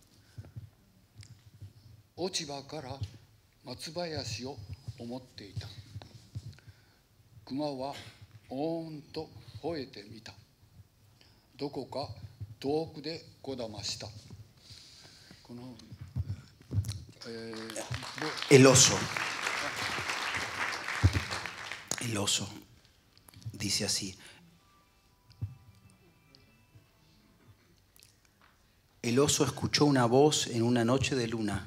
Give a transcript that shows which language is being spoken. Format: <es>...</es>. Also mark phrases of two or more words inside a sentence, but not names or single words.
<ja>落ち葉から松林を思っていた。熊はおーんと吠えてみた。どこか遠くでこだました。この</ja> <es>El oso. El oso dice así. El oso escuchó una voz en una noche de luna.</es>